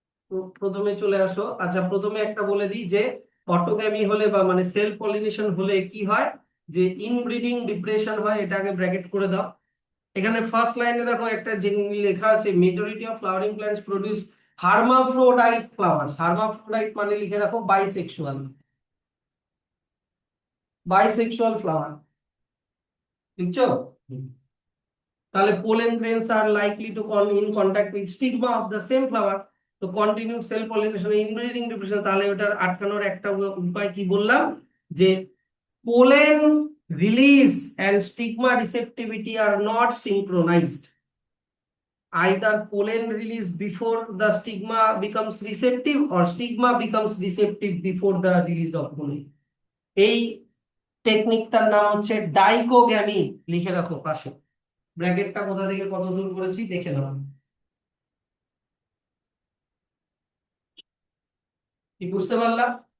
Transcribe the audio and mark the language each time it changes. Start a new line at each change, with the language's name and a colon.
Bangla: তো প্রথমে চলে আসো। আচ্ছা, প্রথমে একটা বলে দিই যে অটোগ্যামি হলে বা মানে সেলফ পলিনেশন হলে কি হয়, যে ইনব্রিডিং ডিপ্রেশন হয়, এটা আগে ব্র্যাকেট করে দাও। এখানে ফার্স্ট লাইনে দেখো একটা লেখা আছে
English: Majority of flowering plants produce hermaphrodite flowers.
Bangla: Hermaphrodite মানে লিখে রাখো বাইসেক্সুয়াল, বাইসেক্সুয়াল ফ্লাওয়ার। বুঝছো?
English: তাহলে pollen grains are likely to come in contact with stigma of the same flower, তো continued self pollination inbreeding depression।
Bangla: তাহলে ওটার আটকানোর একটা উপায় কি বললাম, যে
English: pollen release and stigma receptivity are not synchronized, either pollen release before the stigma becomes receptive or stigma becomes receptive before the release of pollen।
Bangla: এই টেকনিকটার নাম হচ্ছে ডাইকোগ্যামি, লিখে রাখো পাশে। ব্র্যাকেটটা কোথা থেকে কত দূর করেছি দেখে নাও। কি বুঝতে পারলাম?